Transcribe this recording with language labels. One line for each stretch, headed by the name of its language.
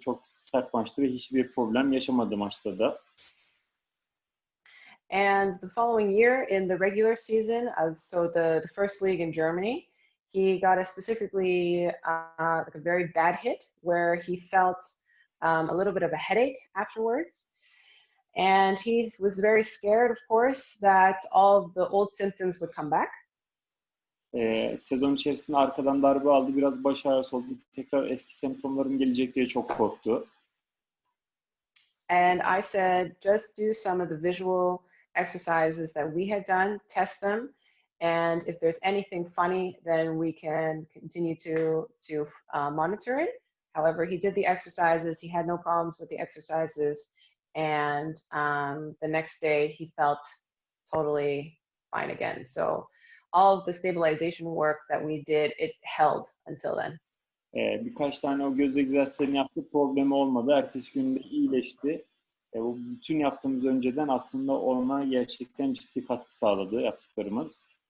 Turkish: Çok sert maçtı ve hiçbir problem yaşamadı maçta da.
English: And the following year in the regular season, so the first league in Germany, he got a specifically like a very bad hit where he felt a little bit of a headache afterwards. And he was very scared, of course, that all of the old symptoms would come back.
Turkish: Sezon içerisinde arkadan darbe aldı, biraz baş ağrısı oldu. Tekrar eski semptomların gelecek diye çok korktu.
English: And I said, just do some of the visual exercises that we had done, test them, and if there's anything funny, then we can continue to monitor it. However, he did the exercises, he had no problems with the exercises, and the next day he felt totally fine again. So all of the stabilization work that we did, it held until then.
Turkish: Birkaç tane o göz egzersizlerini yaptı, problemi olmadı. Ertesi günde iyileşti. Bu bütün yaptığımız önceden aslında ona gerçekten ciddi katkı sağladı yaptıklarımız.